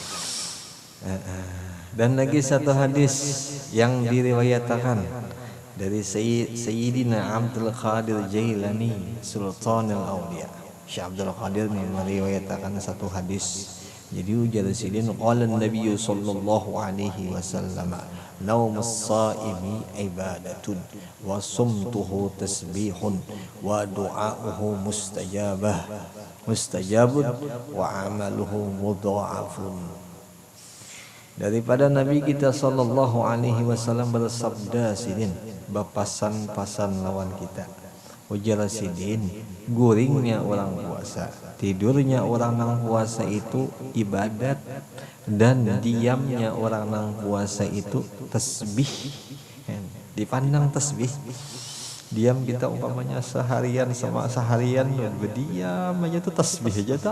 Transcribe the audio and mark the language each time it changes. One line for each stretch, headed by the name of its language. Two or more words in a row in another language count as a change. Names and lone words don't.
Banjar: Dan lagi satu hadis yang diriwayatkan dari Sayyidina Abdul Qadir Jailani Sultanul Auliya. Syekh Abdul Qadir meriwayatkan satu hadis. Jadi ujar sidin
Arabic: قال النبي صلى الله عليه وسلم نوم الصائم عبادة وصمته تسبيح ودعاؤه مستجاب وعمله مضاعف.
Banjar: Daripada Nabi kita
Arabic: صلى الله عليه وسلم
Banjar: bersabda sidin, bapasan-pasan lawan kita. Ujar sidin, guringnya orang puasa, tidurnya orang nang puasa itu ibadat, dan diamnya orang nang puasa itu tasbih. Dipandang tasbih, diam kita umpamanya seharian ya berdiam aja tuh tasbih aja tak.